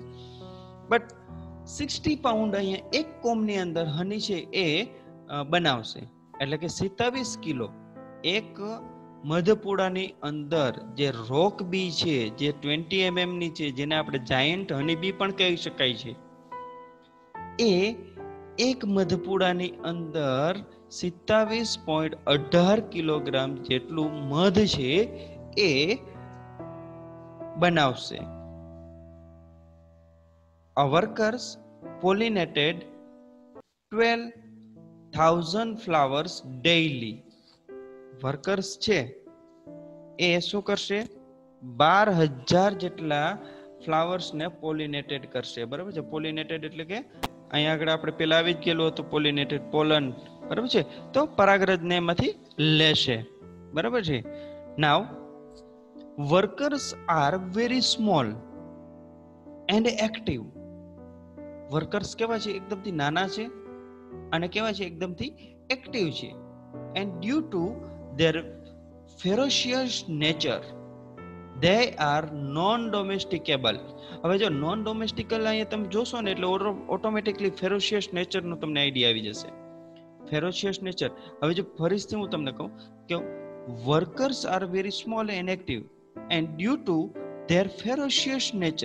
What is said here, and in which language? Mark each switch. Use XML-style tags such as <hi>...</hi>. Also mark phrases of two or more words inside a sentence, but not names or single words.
<gu>બટ 60 પાઉન્ડ અહીંયા એક કોમની અંદર હની છે એ બનાવશે, એટલે કે 27 કિલો એક મધપુડાની અંદર જે</gu> <en>rock bee</en> <gu>છે, જે 20 mm ની છે, જેને આપણે</gu> <en>giant honey bee</en> <gu>પણ કહી શકાય છે, એ એક મધપુડાની અંદર 27.18 કિલોગ્રામ જેટલું મધ છે એ બનાવશે.</gu> <en>A workers pollinated 12,000 flowers daily.</en> <gu>વર્કર્સ છે એ શું કરશે? 12,000 જેટલા ફ્લાવર્સ ને પોલિનેટેડ કરશે. બરાબર છે? પોલિનેટેડ એટલે કે અહીંયા આગળ આપણે પેલા આવી જ ગયેલું હતું પોલિનેટેડ, પોલન. બરાબર છે? તો પરાગરજને એમાંથી લેશે. બરાબર છે?</gu> <en>now workers are very small and active.</en> <gu>વર્કર્સ કેવા છે? એકદમથી નાના છે અને કેવા છે? એકદમથી એક્ટિવ છે.</gu> <en>and due to their ferocious nature they are non domesticable.</en> <gu>હવે જો</gu> <en>non domestical</en> <gu>અહીંયા તમે જોશો ને એટલે ઓટોમેટિકલી</gu> <en>ferocious nature</en> <gu>નો તમને આઈડિયા આવી જશે.</gu> <en>ferocious nature.</en> <gu>હવે જો ફરીથી હું તમને કહું કે</gu> <en>workers are very small and active and due to their ferocious nature.</en>